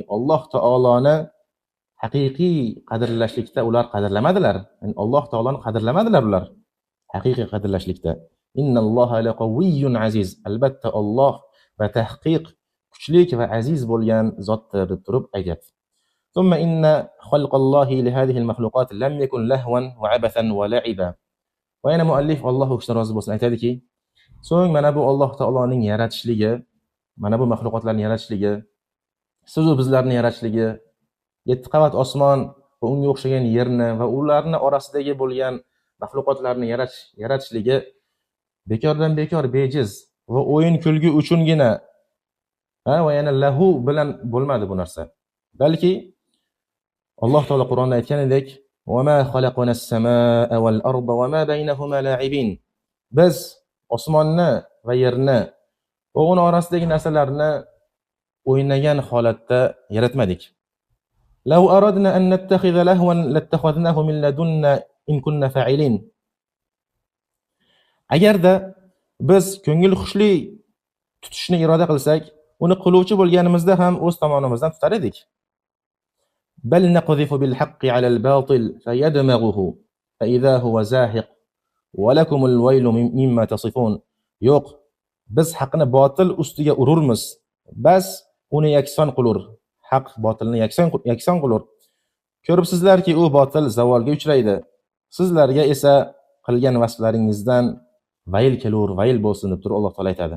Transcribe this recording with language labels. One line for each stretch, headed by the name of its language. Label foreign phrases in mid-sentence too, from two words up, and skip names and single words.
Uzbek: Alloh taoloni haqiqiy qadrlashlikda ular qadrlamadilar. Yani Alloh taoloni qadrlamadilar ular. Haqiqiy qadrlashlikda.
Arabic: إن الله لقوي عزيز.
Uzbek: Albatta Alloh va tahqiq kuchli va aziz bo'lgan zotdir deb turib aytayapti.
Arabic: ثم إن خلق الله لهذه المخلوقات لم يكن لهوا وعبثا ولعبا.
Uzbek: Va yana muallif Alloh o'sha rozi bo'lsin aytadiki, so'ng mana bu Alloh taoloning yaratishligi, mana bu maxluqotlarning yaratishligi, siz va bizlarning yaratishligi, 7 qavat osmon va unga o'xshagan yerni va ularning orasidagi bo'lgan maxluqotlarni yaratishligi bekordan bekor bejiz va o'yin kulgi uchungina va yana lahu bilan bo'lmadi bu narsa. Balki Alloh taolo Qur'onda aytganidek:
Arabic: "وما خلقنا السماء والأرض وما بينهما لاعبين."
Uzbek: Biz osmonni va yerni va uning orasidagi narsalarni o'ynagan holatda yaratmadik.
Arabic: لو أردنا أن نتخذ لهوا لاتخذناه من لدنا إن كنا فاعلين.
Uzbek: Agarda biz ko'ngil xushli tutishni iroda qilsak, uni qiluvchi bo'lganimizda ham o'z tomonimizdan tutar edik.
Arabic: بل نقذف بالحق على الباطل فيدمغه فإذا هو زاهق ولكم الويل مما تصفون.
Uzbek: Yo'q, biz haqni botil ustiga ururmiz. Bas uni yakson qilur. Haq botilni yakson qilur. Ko'ribsizlarki, u botil zavolga uchraydi. Sizlarga esa qilgan vasflaringizdan vayl kelur, vayl bo'lsin deb turib Alloh taolo aytadi.